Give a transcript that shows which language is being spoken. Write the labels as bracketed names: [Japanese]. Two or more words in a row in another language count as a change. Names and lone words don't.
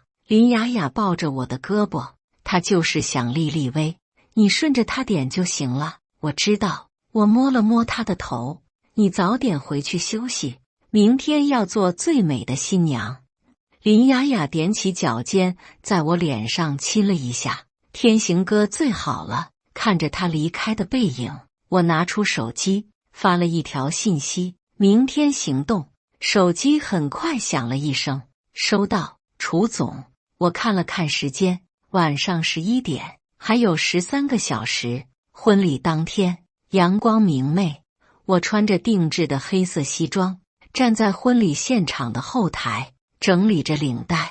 [Chinese] 林雅雅抱着我的胳膊，她就是想立立威，你順着她點就行了。我知道，我摸了摸她的頭。你早點回去休息，明天要做最美的新娘。林雅雅踮起腳尖，在我臉上親了一下。天行哥最好了。看着她離開的背影，我拿出手機，發了一條信息：明天行動。手機很快響了一聲，收到，楚總。我看了看時間，晚上11點，還有13個小時。婚禮當天，陽光明媚，我穿着定制的黑色西裝，站在婚禮現場的後台，整理着領帶。